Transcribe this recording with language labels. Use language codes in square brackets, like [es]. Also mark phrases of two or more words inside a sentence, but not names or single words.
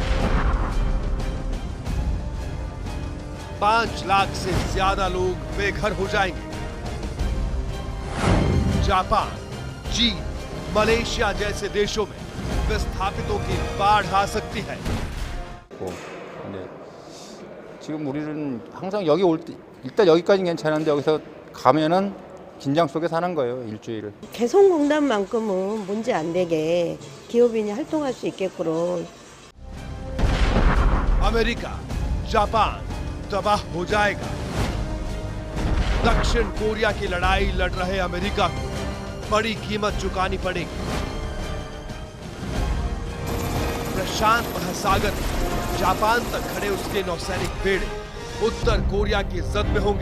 [hi] 5 लाख से ज्यादा लोग बेघर हो जाएंगे। जापान, चीन, मलेशिया जैसे देशों में विस्थापितों की बाढ़ आ सकती है। [ko] 지금 우리는 항상 여기 올 때 일단 여기까지는 괜찮은데 여기서 가면은 긴장 속에 사는 거예요, 일주일을. 개성공단만큼은 문제 안 되게 기업인이 활동할 수 있게끔. [hi] अमेरिका, जापान तबाह हो जाएगा। दक्षिण कोरिया की लड़ाई लड़ रहे अमेरिका को बड़ी कीमत चुकानी पड़ेगी। प्रशांत महासागर में जापान तक खड़े उसके नौसैनिक बेड़े उत्तर कोरिया की जद में होंगे।